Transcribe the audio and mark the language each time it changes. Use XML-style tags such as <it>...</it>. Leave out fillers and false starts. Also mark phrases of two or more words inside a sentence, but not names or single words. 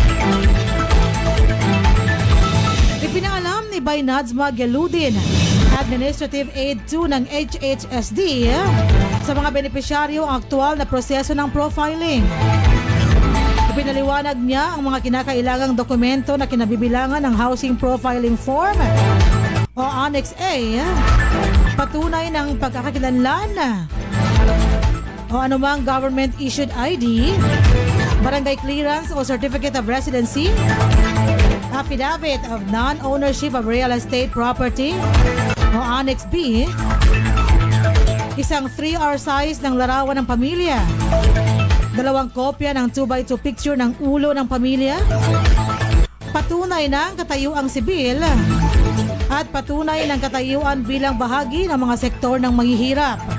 <tl>Ipinaalam ni Baynadzma Geludin, Administrative Aid 2 ng HHSD, sa mga benepisyaryo ang aktual na proseso ng profiling. Ipinaliwanag niya ang mga kinakailangang dokumento na kinabibilangan ng Housing Profiling Form o Annex A, patunay ng pagkakakilanlan o anumang</tl> <en>government-issued ID,</en> <tl>barangay clearance o</tl> <en>certificate of residency, affidavit of non-ownership of real estate property</en> <tl>o Annex B, isang 3R size ng larawan ng pamilya, 2 kopya ng 2x2 picture ng ulo ng pamilya, patunay ng katayuang sibil, at patunay ng katayuan bilang bahagi ng mga sektor ng mahihirap.</tl>